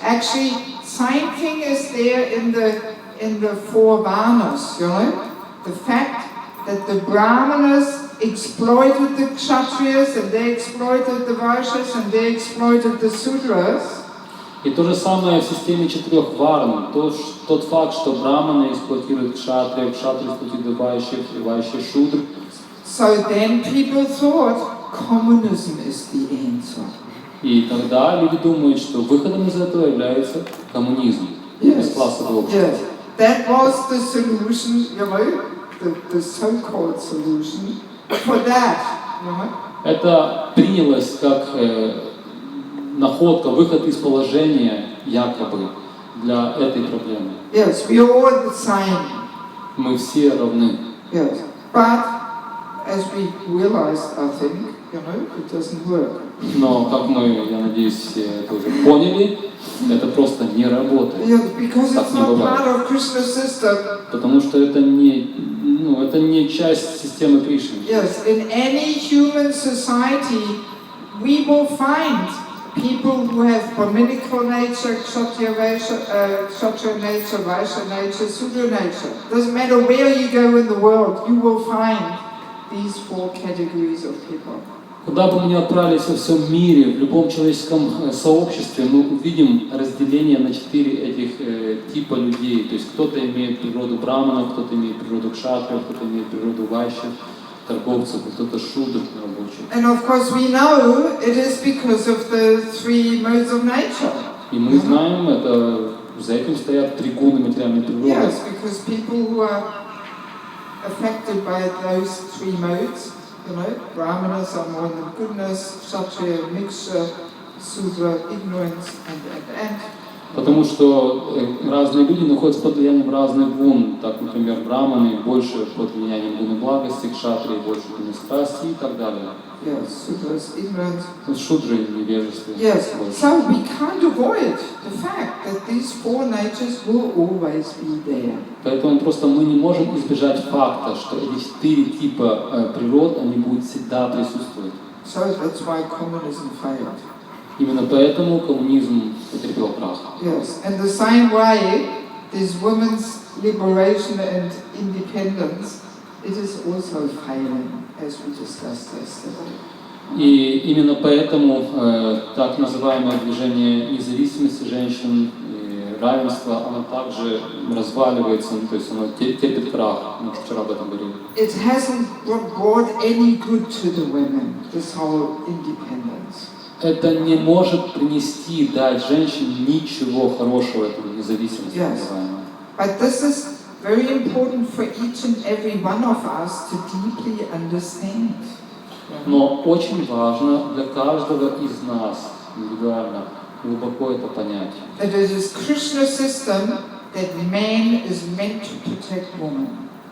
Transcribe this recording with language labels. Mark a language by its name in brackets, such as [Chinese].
[English] Actually, same thing is there in the four Varnas, the fact that the Brahmanas exploited the Kshatriyas and they exploited the Vaishyas and they exploited the Sudras. [Russian] И то же самое в системе четырех варн. Тот факт, что браманы эксплуатируют кшатрия, кшатрия эксплуатируют вайшьев и вайшьи шудр. [English] So then people thought communism is the answer. [Russian] И тогда люди думают, что выходом из этого является коммунизм. Из классового общества. [English] Yes. That was the solution, the so-called solution for that. [Russian] Это принялось как находка, выход из положения якобы для этой проблемы. [English] Yes, we are all the same. [Russian] Мы все равны. [English] Yes, but as we realized, I think, it doesn't work. [Russian] Но, как мы, я надеюсь, все это уже поняли, это просто не работает. [English] Because [Russian] Так [English] it's [Russian] не [English] not [Russian] бывает. [English] part of Krishna's system. [Russian] Потому что это не часть системы Кришны. [English] Yes, in any human society, we will find people who have Brahminical nature, Kshatriya nature, Vaishya nature, Sudra nature. Doesn't matter where you go in the world, you will find these four categories of people. [Russian] Куда бы мы ни отправились во всем мире, в любом человеческом сообществе, мы увидим разделение на 4 этих типа людей. То есть кто-то имеет природу браманов, кто-то имеет природу кшатриев, кто-то имеет природу вайшьев, торговцев, кто-то шудр рабочих. [English] And of course we know it is because of the 3 modes of nature. [Russian] И мы знаем, это за этим стоят 3 гуны материальной природы. [English] Yes, because people who are affected by those 3 modes, you know, Brahmanas are more than goodness, Kshatriya mixture, Sudra ignorance, and. [Russian] Потому что разные люди находятся под влиянием разных гун. Так, например, браманы больше под влиянием гуны благости, кшатрии больше гуны страсти и так далее. [English] Yes, Sudra's ignorance. [Russian] Шудры невежество. [English] Yes, so we can't avoid the fact that these 4 natures will always be there. [Russian] Поэтому просто мы не можем избежать факта, что эти 4 типа природ, они будут всегда присутствовать. [English] So that's why communism failed. [Russian] Именно поэтому коммунизм потерпел крах. [English] Yes, and the same way, this women's liberation and independence, it is also failing, as we discussed yesterday. [Russian] И именно поэтому так называемое движение независимости женщин, равенства, оно также разваливается, то есть оно терпит крах. Мы вчера об этом говорили. [English] It hasn't brought any good to the women, this whole independence. [Russian] Это не может принести, дать женщине ничего хорошего, эту независимость. [English] Yes. But this is very important for each and every one of us to deeply understand. [Russian] Но очень важно для каждого из нас индивидуально глубоко это понять. [English] That it is Krishna's system that man is meant to protect woman.